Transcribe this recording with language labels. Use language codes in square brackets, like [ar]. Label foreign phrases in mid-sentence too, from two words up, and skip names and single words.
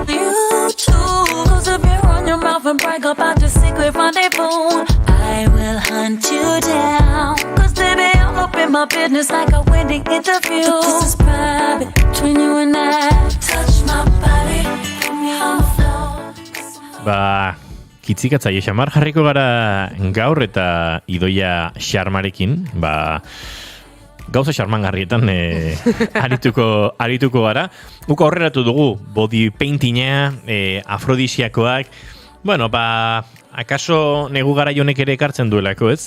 [en] Close up your on your mouth and brag about your secret rendezvous. I will hunt you down. Baby, I'm up in my business like a wedding interview. But this is private between you and I. Touch my body, put me on the floor. [eu] Kitzikatzaile xamar jarriko gara gaur eta Idoia Xarmarekin, gauza xarmangarrietan arituko gara. Guk aurreratu dugu [en] body paintinga, [eu] afrodisiakoak. Akaso negu gara jonek ere ekartzen duelako, ez?